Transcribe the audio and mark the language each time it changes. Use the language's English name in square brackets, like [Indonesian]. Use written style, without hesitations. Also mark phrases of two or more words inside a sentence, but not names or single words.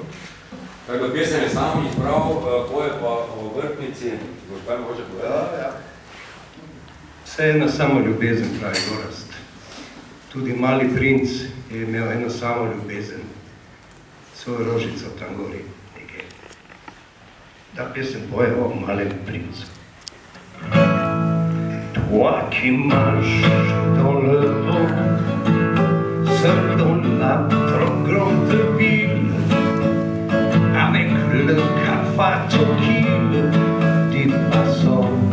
[Slovenian] Tako da pesem je sam izbral, poje pa o vrtnici, boš kaj mogoče povedati? Ja. Vse ena samo ljubezen, pravi Gorazd. Tudi mali princ je imel eno samo ljubezen, svojo rožico tam gori, nekaj. Ta pesem poje o Malem princu. [French] Toi qui marches dans le vent, seul dans la trop grande ville, avec le cafard tranquille des passants.